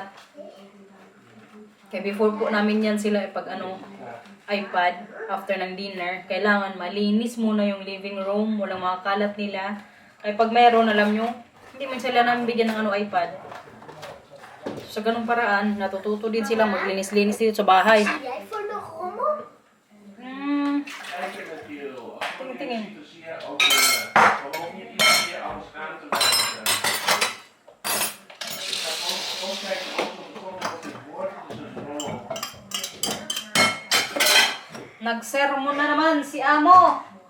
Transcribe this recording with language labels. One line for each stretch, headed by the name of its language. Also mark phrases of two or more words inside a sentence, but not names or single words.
Filipino: Kaya before po namin yan sila, iPad, after ng dinner, kailangan malinis muna yung living room, walang mga kalat nila. Kaya pag meron, alam nyo, hindi man sila namin bigyan ng iPad. Sa ganung paraan, natututo din sila maglinis-linis dito sa bahay.
Dutch: Jij voor de rommel?
Filipino: Tingin. Nagsermon na naman si Amo.